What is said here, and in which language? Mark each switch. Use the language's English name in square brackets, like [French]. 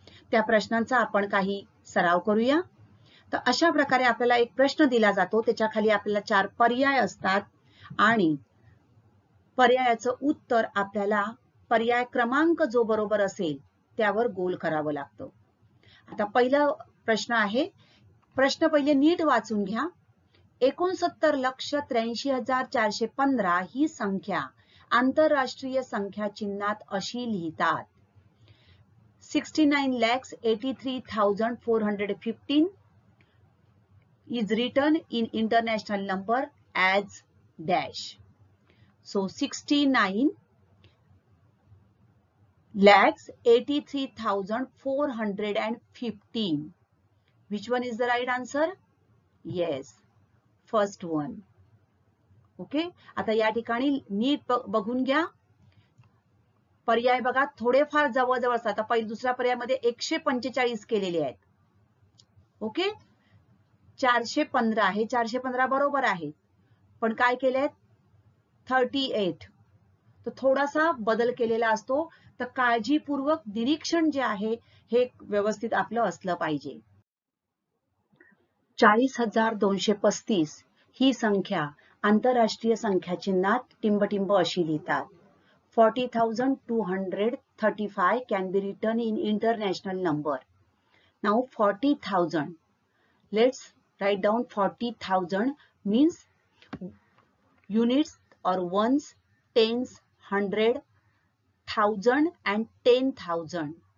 [Marathi] त्या प्रश्नांचा आपण काही सराव करूया. तर अशा प्रकारे आपल्याला एक प्रश्न दिला जातो, त्याच्या खाली आपल्याला 4 पर्याय असतात आणि पर्यायाचं उत्तर आपल्याला पर्याय क्रमांक जो बरोबर असेल त्यावर गोल करावं लागतं. आता पहिला प्रश्न आहे. प्रश्न पहिले नीट वाचून घ्या. 69,83,415 ही संख्या आंतरराष्ट्रीय संख्या चिन्हात अशी लिहितात. [English] 69,83,415 is written in international number as dash. So 69,83,415. Which one is the right answer? Yes, first one. Okay. [Marathi] आता या ठिकाणी नीट बघून घ्या. पर्याय बघा थोडेफार जवळजवळ असतात. आता पहिला दुसऱ्या पर्यायामध्ये 145 केलेले आहेत. ओके. 415 आहे. 415 बरोबर आहे. पण काय केलेत? 38. तर थोडासा बदल केलेला असतो. तर काळजीपूर्वक निरीक्षण जे आहे हे व्यवस्थित आपलं असलं पाहिजे. 40,235 ही संख्या आंतरराष्ट्रीय संख्या चिन्हात टिंबटिंब अशी लिहितात. [English] 40,235 can be written in international number. Now 40,000. Let's write down 40,000 means units or ones, tens, 100, 1000 and 10,000.